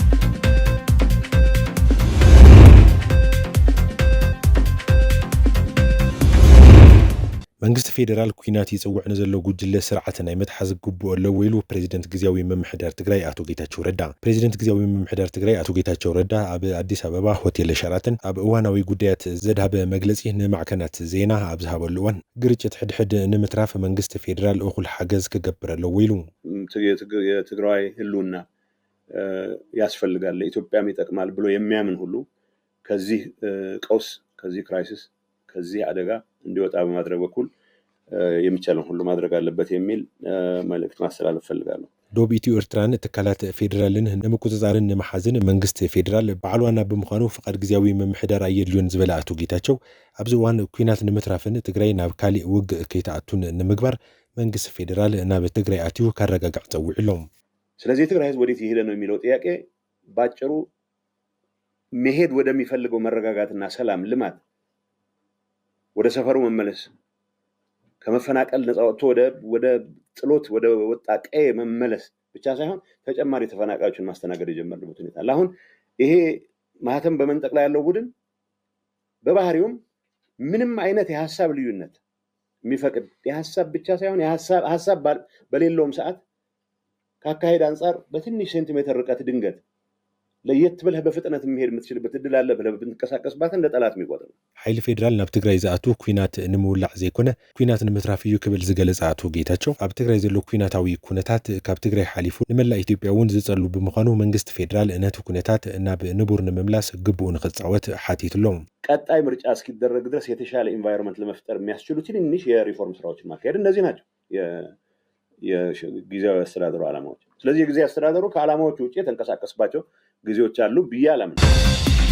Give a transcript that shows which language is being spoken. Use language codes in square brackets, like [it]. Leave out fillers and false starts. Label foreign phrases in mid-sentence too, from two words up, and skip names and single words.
[ti] መንግስት ፌደራል ኩናት ይጽውዕ ንዘሎ ጉጅለ ስርዓት ናይ መትሓዝ ግቡእ ኣለዎ ኢሉ ፕሬዚደንት ግዚያዊ መምሕዳር ትግራይ አቶ ጌታቸው ረዳ ፕሬዚደንት ግዚያዊ መምሕዳር ትግራይ አቶ ጌታቸው ረዳ ኣብ አዲስ አበባ ሆቴል ሸራተን ኣብ እዋናዊ ጉዳያት ዘድሃበ መግለጺ ንማዕከናት ዜና ኣብ ዝሃበሉ እዋን ግርጭት ሕድሕድ ንምትራፍ መንግስት ፌደራል እኹል ሓገዝ ክገብር ኣለዎ ኢሉ [am] የትግራይ ህልውና ያስፈልጋል ለኢትዮጵያም ይጠቅማል ብሎ የሚያምን ሁሉ ከዚህ ቀውስ ከዚህ ክራይሲስ ከዚህ አደጋ እንዲወጣ በማድረግ በኩል የሚቻለውን ሁሉ ማድረግ አለበት የሚል መልእክት ማስተላለፍ ፈልጋለሁ። [ti] ዶብ ኢትዮ ኤርትራን ተካላት ፌደራልን ንምቁጽጻርን ንምሓዝን መንግስት ፌደራል ባዕልዋና ብምዃኑ ፍቃድ ግዚያዊ መምሕዳር ኣየድልዮን ዝበለ አቶ ጌታቸው ኣብዚ እዋን ኩናት ንምትራፍን ትግራይ ናብ ካሊእ ውግእ ከይተኣቱን ንምግባር መንግስት ፌደራል ናብ ትግራይ ኣትዩ ካረጋጋዕ ፀውዕ ኢሎም [am] ስለዚህ ትግራይ ህዝብ ወዴት ይሄደ ነው የሚለው ጥያቄ ባጭሩ መሄድ ወደሚፈልገው መረጋጋትና ሰላም ልማት ወደ ሰፈሩ መመለስ ከመፈናቀል ነፃ ወጥቶ ወደ ጥሎት ወደ ወጣ ቀዬ መመለስ ብቻ ሳይሆን ተጨማሪ ተፈናቃዮችን ማስተናገድ የጀመረበት ሁኔታ አለ። አሁን ይሄ ማህተም በመንጠቅ ላይ ያለው ቡድን በባህሪውም ምንም አይነት የሐሳብ ልዩነት የሚፈቅድ የሐሳብ ብቻ ሳይሆን የሐሳብ በሌለውም ሰዓት ካካሄድ አንፃር በትንሽ ሴንቲሜትር ርቀት ድንገት ለየት ብለህ በፍጥነት መሄድ የምትችልበት እድል አለ ብለህ ብትንቀሳቀስባት እንደ ጠላት የሚቆጥር [ti] ኃይል ፌደራል ናብ ትግራይ ዝኣቱ ኩናት ንምውላዕ ዘይኮነ ኩናት ንምትራፍ እዩ ክብል ዝገለጸ አቶ ጌታቸው ኣብ ትግራይ ዘሎ ኩናታዊ ኩነታት ካብ ትግራይ ሓሊፉ ንመላእ ኢትዮጵያ እውን ዝጸሉ ብምዃኑ መንግስት ፌደራል ነቲ ኩነታት ናብ ንቡር ንምምላስ ግቡእ ንኽጻወት ሓቲትሎም [am] ቀጣይ ምርጫ እስኪደረግ ድረስ የተሻለ ኢንቫይሮንመንት ለመፍጠር የሚያስችሉ ትንንሽ የሪፎርም ስራዎችን ማካሄድ እነዚህ ናቸው የጊዜያዊ አስተዳደሩ ዓላማዎች። ስለዚህ የጊዜያዊ አስተዳደሩ ከዓላማዎቹ ውጪ የተንቀሳቀስባቸው ጊዜዎች አሉ ብዬ አላምንም።